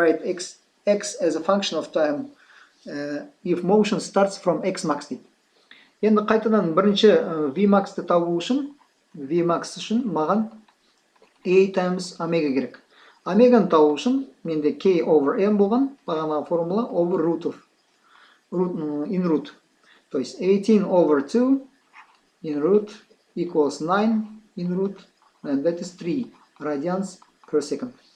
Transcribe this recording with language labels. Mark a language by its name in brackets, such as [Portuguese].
[English] Write x as a function of time if motion starts from x max [Kazakh] дейді. Енді қайтадан бірінші V maxты табу үшін, V max үшін маған [English] A times omega [Kazakh] керек. Omegаны табу үшін менде [English] k over m [Kazakh] болған, бағанағы формула [English] over root of in root. [Russian] То есть [English] 18 over 2 in root equals 9 in root, and that is 3 radians per second.